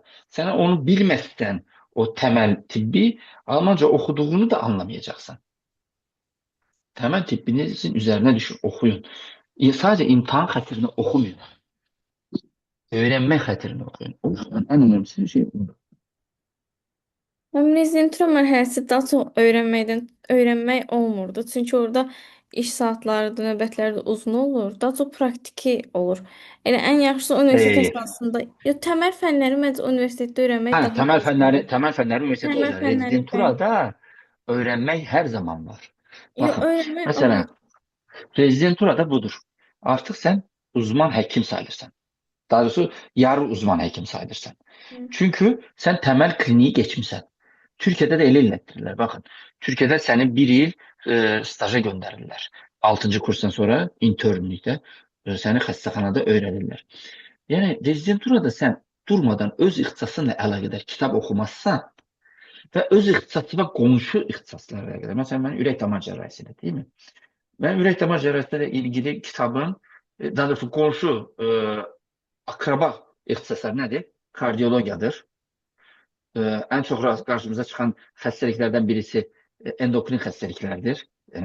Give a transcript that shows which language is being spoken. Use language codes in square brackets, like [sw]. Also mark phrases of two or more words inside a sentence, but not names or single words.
[tr] Sen onu bilmezsen o temel tibbi Almanca okuduğunu da anlamayacaksın. Temel tibbinizin üzerine düşün, okuyun. Sadece imtihan hatırını okumayın. Öğrenme hatırını okuyun. O yüzden en önemlisi şey bu. [az] Rezidentura mərhələsi daha çox öyrənmək olmurdu. Çünki orada iş saatları da, növbətləri də uzun olur. Daha çox praktiki olur. Elə ən yaxşısı universitet [tr] Hayır. [az] əsasında, ya təməl fənləri məncə universitetdə öyrənmək Ha, daha düzgündür. [tr] temel fenler üniversitede [az] Təməl [tr] olacak. [az] fənləri bəli. [tr] Rezidenturada öğrenmek her zaman var. Yo, Bakın [az] öyrənmək olur. [tr] mesela rezidenturada budur. Artık sen uzman hekim sayılırsan. Daha doğrusu yarı uzman hekim sayılırsan. Hı. Çünkü sen temel kliniği geçmişsen. Türkiye'de de el ellettirirler. Bakın Türkiye'de seni bir yıl staja gönderirler. 6. kursdan sonra internlikte seni xəstəxanada öğrenirler. [az] Yani rezidenturada sen durmadan öz ixtisasınla əlaqədar kitab oxumazsan və öz ixtisasına qonşu ixtisaslarla əlaqədar. Məsələn, mən ürək damar cərrahisidir, [tr] değil mi? [az] Ben ürək damar cərrahisi ilə ilgili kitabın, daha doğrusu qonşu akraba ixtisaslar nədir? Kardiyologiyadır. [tr] En çok karşımıza çıkan xəstəliklərdən birisi endokrin xəstəliklərdir. Yani